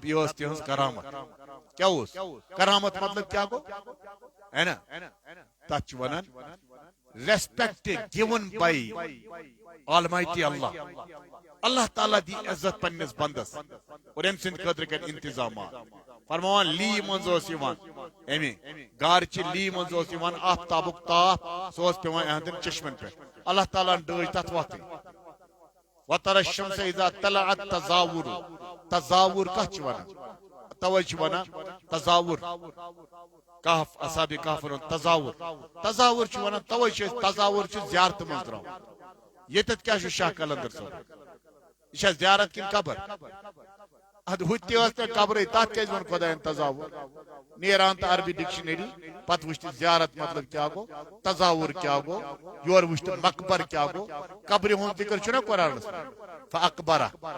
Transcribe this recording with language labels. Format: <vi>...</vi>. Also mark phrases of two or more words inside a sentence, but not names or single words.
<ks>یہِ ٲس تِہنٛز کرامت کیٛاہ اوس کرامت مطلب کیٛاہ گوٚو ہے نا تتھ چھِ ونان</ks> <en>respect given by Almighty</en> <ks>اللہ اللہ تعالیٰ دی عزت پننِس بندس اور أمۍ سٕنٛدِ خٲطرٕ کرِ انتظامات فرماوان لی منٛز اوس یِوان امہِ گارچہِ لی منٛز اوس یِوان آفتابُک تاپھ سُہ اوس پیوان یِہنٛدٮ۪ن چشمن پٮ۪ٹھ اللہ تعالیٰ ہن ڈٲج تتھ وتھٕے وترى</ks> <ar>الشمس اذا طلعت تزاور</ar> <ks>تزاور کتھ چھِ ونان توے چھِ ونان تزاور کہف اصحاب کہفن ہُنٛد تزاور تزاور چھِ ونان توے چھِ أسۍ تزاور چھِ زیارتہٕ منٛز تراوان ییٚتٮ۪تھ کیٛاہ چھُ شاہ قلندر صٲب یہِ چھا زیارت کِنہٕ قبر ادٕ ہُتہِ تہِ ٲس نہٕ قبرٕے تتھ کیٛازِ ووٚن خۄداین تزاور نیران تہٕ عربی ڈکشنری پتہٕ وٕچھ تہٕ زیارت مطلب کیٛاہ گوٚو تزاور کیٛاہ گوٚو یورٕ وٕچھ تہٕ مقبر کیٛاہ گوٚو قبرِ ہُنٛد ذکر چھُنہ قرآنس فاقبرہ</ks>